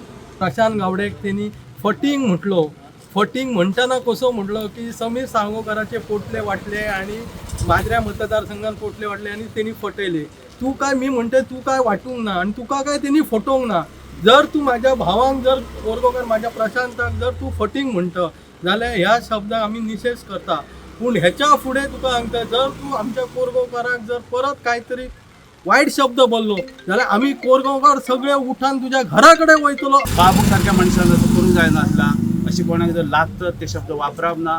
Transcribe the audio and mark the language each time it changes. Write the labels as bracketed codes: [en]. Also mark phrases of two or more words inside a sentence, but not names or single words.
[mr] प्रशांत गावडेक त्यांनी फटिंग म्हटलो. फटिंग म्हणताना कसं म्हटलं की समीर सांगोकराचे पोटले वाटले आणि माजऱ्या मतदारसंघात पोटले वाटले आणि त्यांनी फटयले. [kok] तू काय मी म्हणते तू काय वाटूंक ना आणि तुका काय त्यांनी फटोवंक ना. जर तू माझ्या भावांक जर कोरगांवकर माझ्या प्रशांताक जर तू फटिंग म्हणतो जाल्यार ह्या शब्दाक आमी निशेध करता. पूण हेच्या फुडें तुका सांगता जर तू आमच्या कोरगांवकाराक जर परत कांयतरी वाईट शब्द बोललो जाल्यार आम्ही कोरगांवकार सगळे उठान तुझ्या घराकडे वयतलो. बाबू सारख्या मनशान असं करूंक जायना असला. अशी कोणाक जर लागतात ते शब्द वापरप ना.